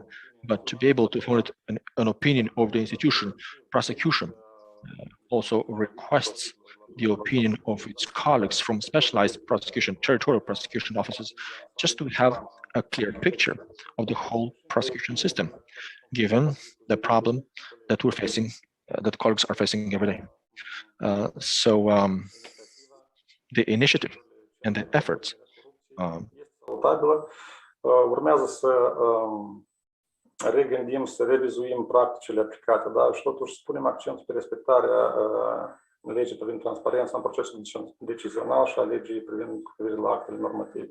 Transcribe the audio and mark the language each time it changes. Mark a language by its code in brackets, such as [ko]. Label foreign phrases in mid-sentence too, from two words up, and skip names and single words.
[en] But to be able to formulate an opinion of the institution, prosecution also requests the opinion of its colleagues from specialized prosecution, territorial prosecution offices, just to have a clear picture of the whole prosecution system, given the problem that we're facing, that colleagues are facing every day. The initiative and the efforts. [ro] Urmează să regândim, să revizuim practicile aplicate, da? Și totuși punem accentul pe respectarea legii privind transparența în procesul decizional și a legii privind cu privire la actele normative.